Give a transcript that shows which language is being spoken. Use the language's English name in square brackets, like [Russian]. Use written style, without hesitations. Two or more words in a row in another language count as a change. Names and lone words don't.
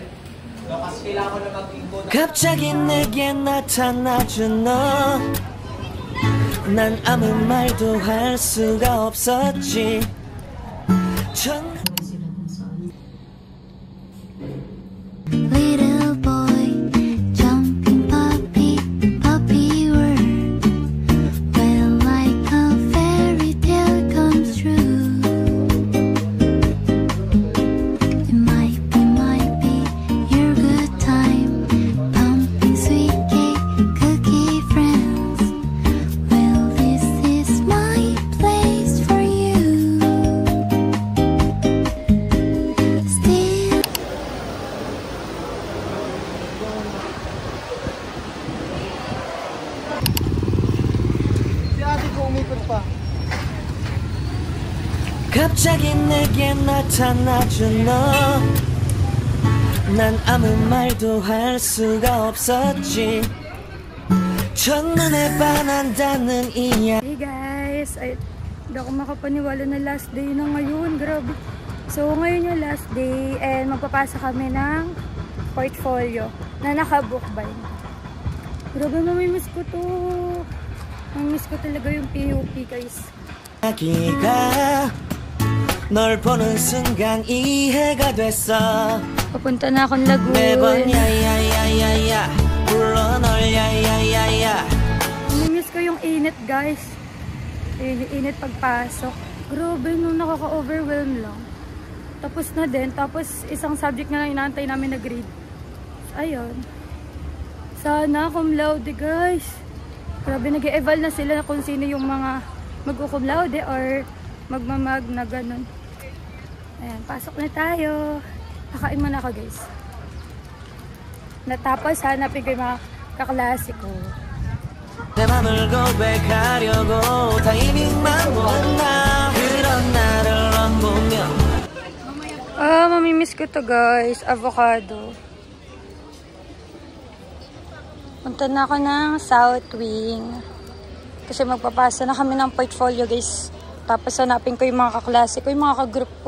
[Filipino] No, kasi kailangan ko na mag-input. [Korean] 갑자기 내게 나타나준 너, 난 아무 말도 할 수가 없었지. [English] Little boy, jumping puppy, puppy world, when like a fairy tale comes true. It might be your good time, pumping sweet cake, cookie friends. Well, this is my place for you. Still. [Filipino] Si ate ko umikot pa. [Korean] 갑자기 내게 나타나준 너, 난 아무 말도 할 수가 없었지. 첫눈에 반한다는 이야. [English] hey guys, [Filipino] ay, hindi ako makapaniwala na [English] last day [Filipino] na ngayon. Grabe. So ngayon yung [English] last day [Filipino] and magpapasa kami ng portfolio na naka-book bind. Grabe, mamimiss ko to. Mamimiss ko talaga yung PUP guys. [Korean] 기가 널 보는 순간 이해가 됐어. [Filipino] Papunta na akong Lagoon. [Korean] 매번 야야야야야 불러 널 야야야야. [Filipino] Namimiss ko yung init guys. Yung init pagpasok. Grabe, nung nakaka-overwhelm lang. Tapos na din. Tapos isang subject na lang inaantay namin na grade. Ayun. Sana [Latin] cum laude [Filipino] guys. Grabe, nag-e-eval na sila kung sino yung mga mag- [Latin] cum laude [Filipino] or magmamag na ganun. Ayan, pasok na tayo. Kakain muna ako guys. Natapos hanapin ko yung mga kaklase ko. [Korean] 내 맘을 고백하려고 타이밍만 보나 그런 나를 안 보면. [Filipino] Mamimiss ko to guys. Avocado. Punta na ako ng South Wing. Kasi magpapasa na kami ng portfolio guys. Tapos hanapin ko yung mga kaklase ko, yung mga kagroup ko.